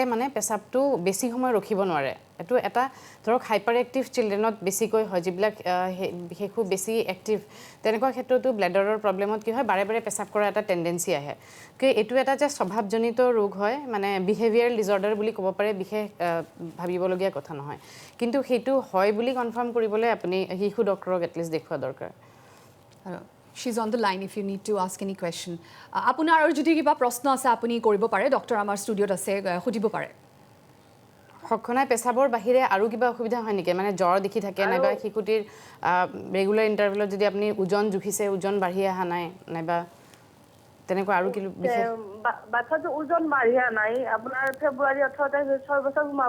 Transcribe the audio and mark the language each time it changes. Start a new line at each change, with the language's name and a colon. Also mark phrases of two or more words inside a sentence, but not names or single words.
Assamese: মানে পেচাবটো বেছি সময় ৰখিব নোৱাৰে এটো এটা ধৰক
English: hyper active children
Assamese: বেছিকৈ হয় যিবিলাক শিশু বেছি এক্টিভ তেনেকুৱা ক্ষেত্ৰতো ব্লাডাৰৰ প্ৰব্লেমত কি হয় বাৰে বাৰে পেচাব কৰা এটা টেন্ডেন্সি আহে কি এটো এটা যে স্বভাৱজনিত ৰোগ হয় মানে
English: behavioral disorder
Assamese: বুলি ক'ব পাৰে বিশেষ ভাবিবলগীয়া কথা নহয় কিন্তু হেতু হয় বুলি কনফাৰ্ম কৰিবলৈ আপুনি শিশু ডক্টৰক এটলিষ্ট দেখুৱা দৰকাৰ
English: She's on the line if you need to ask any question.
Assamese: আপোনাৰ আৰু যদি কিবা প্ৰশ্ন আছে আপুনি কৰিব পাৰে ডক্টৰ আমাৰ ষ্টুডিঅ'ত আছে সুধিব পাৰে. হখনাই পেছাবৰ বাহিৰে আৰু কিবা অসুবিধা হয় নেকি মানে জ্বৰ দেখি থাকে নাইবা শিশুটিৰ
English: regular interval
Assamese: যদি আপুনি ওজন জুখিছে ওজন বাঢ়ি আহা নাই নাইবা তেনেকুৱা আৰু কি বিশেষ বাচ্চাটো ওজন বাঢ়ি আহা নাই আপোনাৰ ফেব্ৰুৱাৰী 18 তাৰিখে 6 বছৰ সোমাব